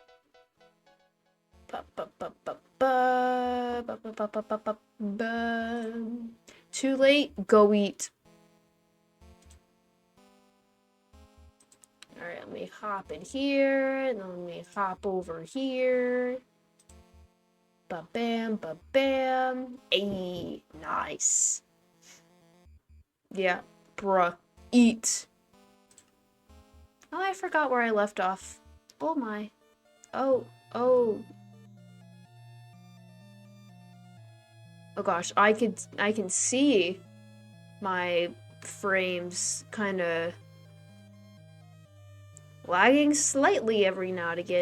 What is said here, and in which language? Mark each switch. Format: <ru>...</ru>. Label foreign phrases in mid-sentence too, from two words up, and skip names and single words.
<en>Too late, go eat. Alright, let me hop in here, and then let me hop over here. Ba-bam, ba-bam. Ayy, nice. Yeah, bruh. Eat. Oh, I forgot where I left off. Oh my. Oh. Oh gosh, I can see my frames kind of lagging slightly every now and again.</en>